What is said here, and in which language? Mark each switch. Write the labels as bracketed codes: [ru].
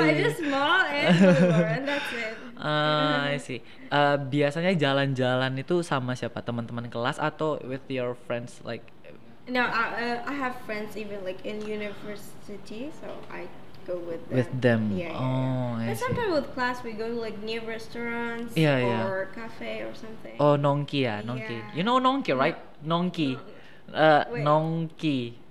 [en] Yeah, but just mall and Maliboro and that's it. I see. [id] Biasanya jalan-jalan itu sama siapa? Teman-teman kelas atau [en] with your friends like? No, I have friends even like in university, so I go with them. But sometimes with class we go to like near restaurants or cafe or something. Nongki. You know Nongki, right? Nongki. Nongki.